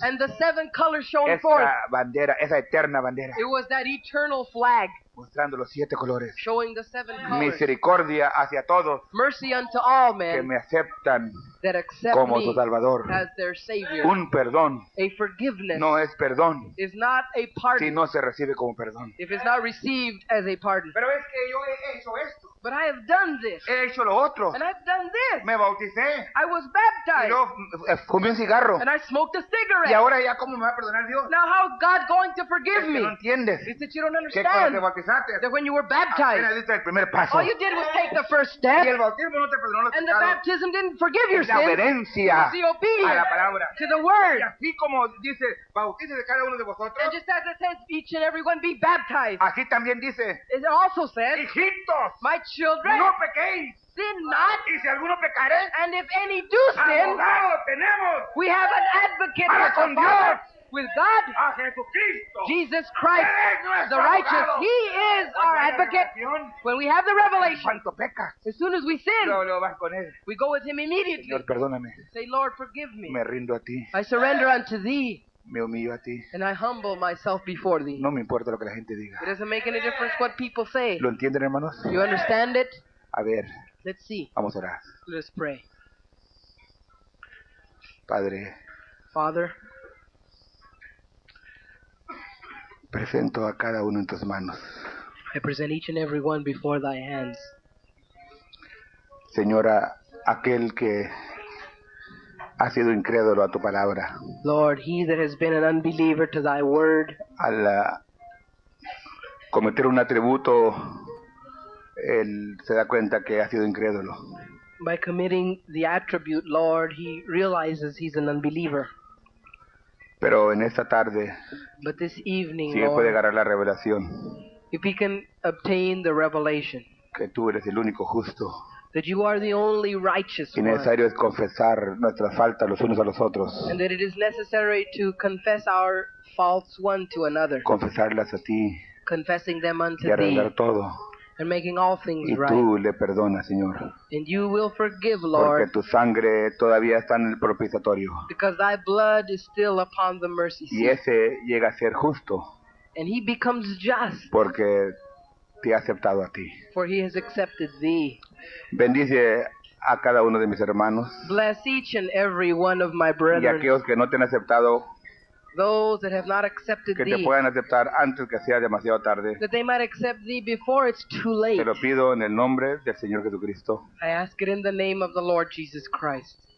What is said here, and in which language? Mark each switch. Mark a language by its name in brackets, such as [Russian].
[English] and the 7 colors shone forth. [Spanish] Esa bandera, esa eterna bandera, [English] It was that eternal flag [Spanish] mostrando los 7 colores. [English] showing the 7 colors. [Spanish] Misericordia hacia todos [English] Mercy unto all [Spanish] que [English] men [Spanish] me aceptan [English] that accept [Spanish] como [English] me [Spanish] su Salvador. [English] as their Savior. [Spanish] Un perdón [English] A forgiveness [Spanish] no es perdón [English] is not a [Spanish] si [English] pardon [Spanish] no se recibe como perdón. [English] if it's not received as a pardon. [Spanish] Pero es que yo he hecho esto, [English] But I have done this, [Spanish] he hecho lo otro, [English] and I've done this. [Spanish] me bauticé, [English] I was [Spanish] y [English] baptized, [Spanish] yo fumé un cigarro, [English] and I smoked a [Spanish] y [English] cigarette. [Spanish] ahora ya cómo me va a perdonar Dios. [English] Now how is God going to [Spanish] Es [English] forgive [Spanish] que no [English] me? [Spanish] entiendes [English] It's that you don't [Spanish] que cuando te [English] understand [Spanish] bautizaste [English] that when you were [Spanish] apenas [English] baptized, [Spanish] diste el primer paso [English] all you did was take the first [Spanish] y [English] step, [Spanish] el bautismo no te perdonó los [English] and the [Spanish] pecados. [English] baptism didn't forgive your [Spanish] Es la [English] sins. [Spanish] obediencia [English] It's the [Spanish] a la [English] obedience [Spanish] palabra. [English] to the word. [Spanish] Y así como dice, bautícese cada uno de vosotros, [English] And just as it says, each and every one be baptized, [Spanish] así también dice, [English] it also says, [Spanish] hijitos, [English] my children, [Spanish] no pequéis, [English] sin not, [Spanish] y si alguno pecare, [English] and if any do sin, [Spanish] abogado tenemos [English] we have an advocate [Spanish] para [English] with [Spanish] con [English] the Father, [Spanish] Dios, [English] with God, [Spanish] a Jesucristo. [English] Jesus Christ, [Spanish] Él es nuestro [English] the righteous. [Spanish] abogado. [English] He is our [Spanish] Cuando hay [English] advocate. [Spanish] revelación, [English] When we have the revelation, [Spanish] cuando pecas, [English] as soon as we sin, [Spanish] lo vas con él. [English] we go with him immediately. [Spanish] Señor, perdóname, [English] Say, Lord, forgive me. [Spanish] me rindo a ti, [English] I surrender unto thee, [Spanish] me humillo a ti. [English] and I humble myself before thee. [Spanish] No me importa lo que la gente diga. [English] It doesn't make any difference what people say. [Spanish] ¿Lo entienden, hermanos? [English] You understand it? [Spanish] A ver, [English] Let's see. [Spanish] vamos a orar. [English] Let's pray. [Spanish] Padre, [English] Father, [Spanish] presento a cada uno en tus manos. [English] I present each and every one before thy hands. [Spanish] Señora, aquel que ha sido incrédulo a tu palabra. [English] Lord, he that has been an unbeliever to thy word, [Spanish] Al cometer un atributo, él se da cuenta que ha sido incrédulo. [English] by committing the attribute, Lord, he realizes he's an unbeliever. [Spanish] Pero en esta tarde, [English] But this evening, [Spanish] si él puede [English] Lord, [Spanish] ganar la revelación [English] if he can obtain the revelation [Spanish] que tú eres el único justo, [English] that you are the only righteous [Spanish] y [English] one, [Spanish] necesario es confesar nuestras faltas los unos a los otros, [English] and that it is necessary to confess our faults one to another, [Spanish] confesarlas a ti [English] confessing them [Spanish] y [English] unto thee, [Spanish] arreglar todo. [English] and making all things [Spanish] Y [English] right. [Spanish] tú le perdonas, Señor, [English] And you will forgive, [Spanish] porque [English] Lord, [Spanish] tu sangre todavía está en el propiciatorio. [English] because thy blood is still upon the mercy [Spanish] Y [English] seat. [Spanish] ese llega a ser justo [English] And he becomes just, [Spanish] porque te ha aceptado a ti. [English] for he has accepted thee. [Spanish] Bendice a cada uno de mis hermanos [English] Bless each and every one of my [Spanish] y [English] brethren, [Spanish] aquellos que no te han aceptado, [English] those that have not accepted [Spanish] que te [English] thee, [Spanish] puedan aceptar antes que sea demasiado tarde. [English] that they might accept thee before it's too late. [Spanish] Te lo pido en el nombre del Señor Jesucristo. [English] I ask it in the name of the Lord Jesus Christ.